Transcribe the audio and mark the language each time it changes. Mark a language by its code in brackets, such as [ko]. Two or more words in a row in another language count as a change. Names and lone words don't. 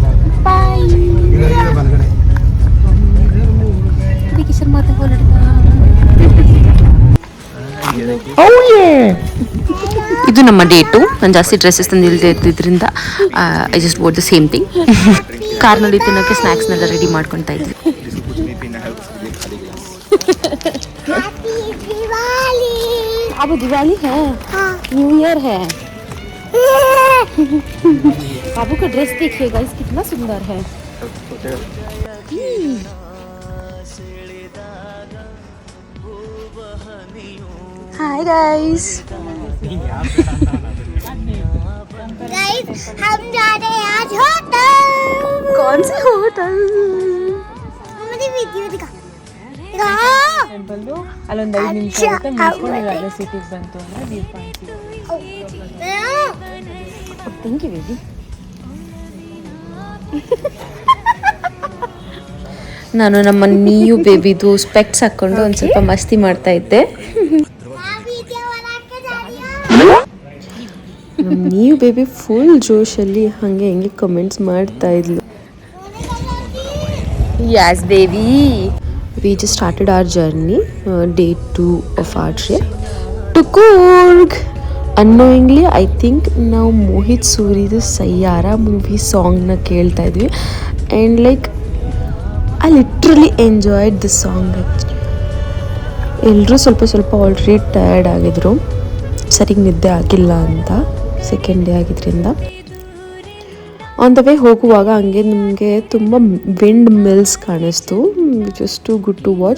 [kn] ಬಾಯ್. ಕಿಶೋರ್ ಮಾತು ಇದು ನಮ್ಮ ಡೇಟು. ನಾನು ಜಾಸ್ತಿ ಡ್ರೆಸ್ಸಸ್ ತಂದಿಲ್ಲದೆ ಇದ್ದಿದ್ದರಿಂದ [en] I just wore the same thing. [kn] ಕಾರ್ನಲ್ಲಿ ತಿನ್ನೋಕ್ಕೆ ಸ್ನ್ಯಾಕ್ಸ್ನೆಲ್ಲ ರೆಡಿ ಮಾಡ್ಕೊತಾ ಇದ್ವಿ. [hi] अब दिवाली है, [en] new year [hi] है. बाबू का ड्रेस देखिए गाइस कितना सुंदर है. [en] hi guys. [hi] हम जा रहे हैं आज होटल. कौन से होटल? मुझे वीडियो दिखा. [kn] ಅಲ್ಲೊಂದು 5 ನಿಮಿಷ ಆಗುತ್ತೆ. ಮುಗಿಸ್ಕೊಂಡು ಸಿಟಿಗೆ ಬಂತು ಅಂದ್ರೆ [en] view point. thank you baby. [kn] ನಾನು ನಮ್ಮ ನೀಯು ಬೇಬಿದು ಸ್ಪೆಕ್ಟ್ಸ್ ಹಾಕ್ಕೊಂಡು ಒಂದು ಸ್ವಲ್ಪ ಮಸ್ತಿ ಮಾಡ್ತಾ ಇದ್ದೆ. ನೀವು ಬೇಬಿ ಫುಲ್ ಜೋಶಲ್ಲಿ ಹಾಗೆ ಹೆಂಗೆ ಕಮೆಂಟ್ಸ್ ಮಾಡ್ತಾ ಇದ್ಲು. [en] Yes, baby. We just started our journey, day 2 of our trip to Coorg. Unknowingly, I think [kn] ನಾವು ಮೋಹಿತ್ ಸೂರಿದು ಸಯ್ಯಾರ ಮೂವಿ ಸಾಂಗ್ನ ಕೇಳ್ತಾ ಇದ್ವಿ. [en] and like I literally enjoyed the song. [kn] ಎಲ್ಲರೂ ಸ್ವಲ್ಪ [en] already tired [kn] ಆಗಿದ್ರು, ಸರಿಗೆ ನಿದ್ದೆ ಆಗಿಲ್ಲ ಅಂತ, [en] second day [kn] ಆಗಿದ್ರಿಂದ. [en] on the way [kn] ಹೋಗುವಾಗ ಹಂಗೆ ನಮಗೆ ತುಂಬ [en] wind mills [kn] ಕಾಣಿಸ್ತು, [en] just too good to watch.